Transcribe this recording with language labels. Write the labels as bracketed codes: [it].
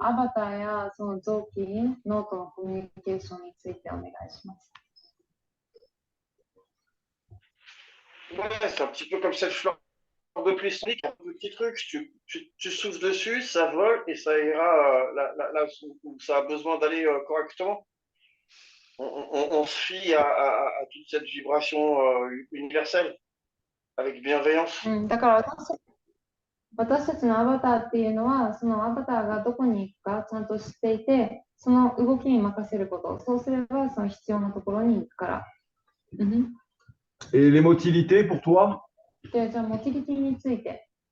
[ja] アバターやその臓器、脳とのコミュニケーションについてお願いします。 [fr] Ouais, c'est un petit peu comme cette fleur de plistique, un petit truc, tu souffles dessus, ça vole et ça ira là où ça a besoin d'aller correctement. On se fie à toute cette vibration universelle avec bienveillance. [ja] だから私たちのアバターっていうのは、そのアバターがどこに行くかちゃんと知っていて、その動きに任せること。そうすれば、その必要なところに行くから。 [fr] Et les motilités pour toi? [ja] で、じゃあ、モティリティについて。